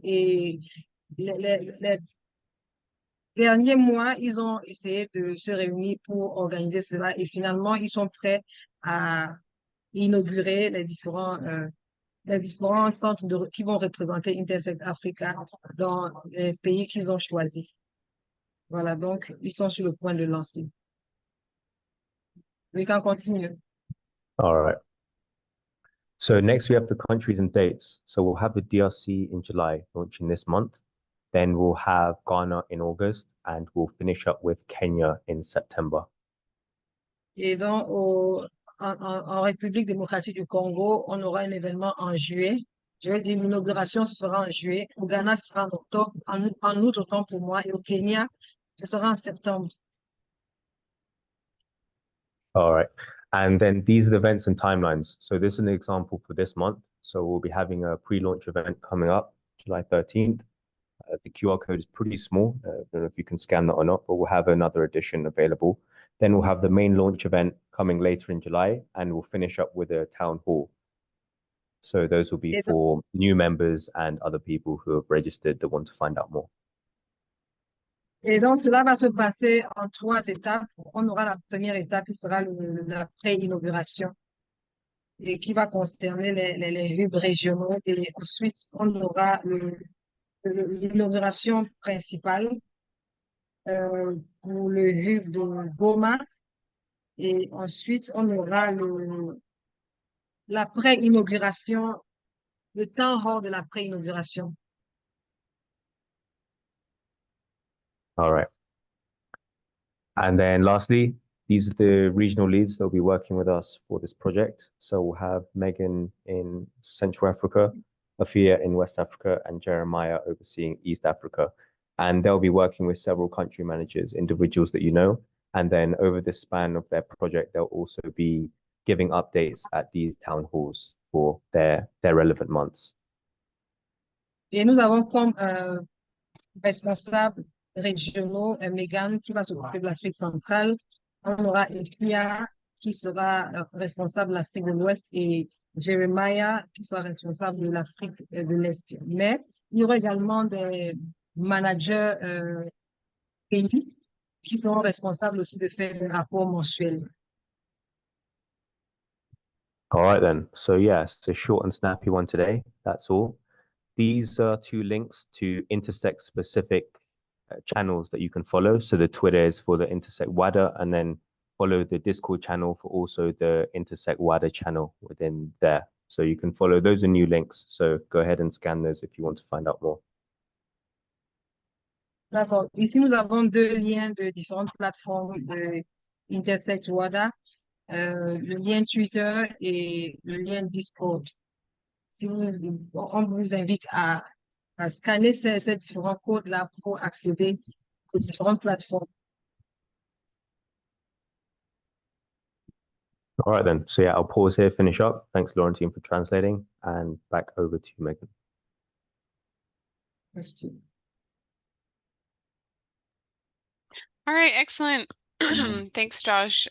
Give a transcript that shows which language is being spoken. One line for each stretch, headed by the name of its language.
French: Et les derniers mois, ils ont essayé de se réunir pour organiser cela et finalement, ils sont prêts à inaugurer les différents les différents centres qui vont représenter Intersect Africa dans les pays qu'ils ont choisis. Voilà, donc ils sont sur le point de lancer.
English: We can continue. All right. So next we have the countries and dates. So we'll have the DRC in July, launching this month. Then we'll have Ghana in August, and we'll finish up with Kenya in September.
French: Et donc, en République démocratique du Congo, on aura un événement en juillet. Je veux dire, l'inauguration se fera en juillet. Au Ghana, ce sera en octobre, en août, autant pour moi. Et au Kenya, ce sera en septembre.
English: All right. And then these are the events and timelines. So this is an example for this month. So we'll be having a pre-launch event coming up, July 13th. The QR code is pretty small. I don't know if you can scan that or not, but we'll have another edition available. Then we'll have the main launch event coming later in July, and we'll finish up with a town hall. So those will be for new members and other people who have registered that want to find out more.
French: Et donc, cela va se passer en 3 étapes. On aura la première étape qui sera la pré-inauguration et qui va concerner les hubs régionaux. Et ensuite, on aura l'inauguration principale pour le hub de Goma. Et ensuite, on aura la pré-inauguration, le temps hors de la pré-inauguration.
English: All right. And then lastly, these are the regional leads that will be working with us for this project. So we'll have Megan in Central Africa, Afia in West Africa, and Jeremiah overseeing East Africa. And they'll be working with several country managers, individuals that you know. And then over the span of their project, they'll also be giving updates at these town halls for their relevant months.
French: Et nous avons comme responsable régionaux, Megan qui va s'occuper de l'Afrique centrale. On aura Ephia qui sera responsable de l'Afrique de l'Ouest et Jeremiah qui sera responsable de l'Afrique de l'Est. Mais il y aura également des managers pays qui seront responsables aussi de faire des rapports mensuels.
English: All right then. So yeah, it's a short and snappy one today. That's all. These are 2 links to Intersect specific channels that you can follow. So the Twitter is for the Intersect WADA, and then follow the Discord channel for also the Intersect WADA channel within there. So you can follow, those are new links. So go ahead and scan those if you want to find out more.
French: D'accord. Ici, nous avons 2 liens de différentes plateformes de Intersect WADA, le lien Twitter et le lien Discord. On vous invite à scanner ces différents codes-là pour accéder aux différentes plateformes.
English: All right then. So yeah, I'll pause here, finish up. Thanks, Laurentine, for translating, and back over to you, Megan.
French: Merci.
English: All right, excellent. Thanks, Josh.